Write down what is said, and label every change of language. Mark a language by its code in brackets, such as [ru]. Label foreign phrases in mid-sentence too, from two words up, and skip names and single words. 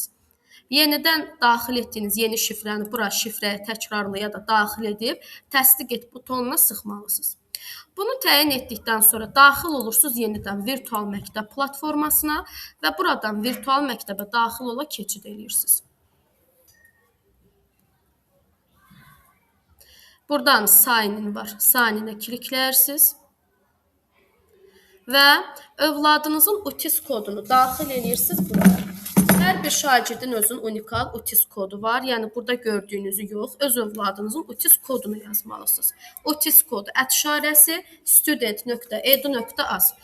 [az] Yenidən daxil etdiyiniz yeni şifrəni bura şifrəyə təkrarlaya da daxil edib təsdiq et butonuna sıxmalısınız. Bunu təyin etdikdən sonra daxil olursunuz yenidən virtual məktəb platformasına və buradan virtual məktəbə daxil ola keçid edirsiniz. Buradan sign-in var. Sign-inə klikləyirsiniz və övladınızın UTIS kodunu daxil edirsiniz buraya. Hər bir şagirdin özünün unikal UTIS kodu var. Yəni burada gördüyünüzü yox, öz övladınızın UTIS kodunu yazmalısınız. UTIS kodu ət işarəsi student.edu.az.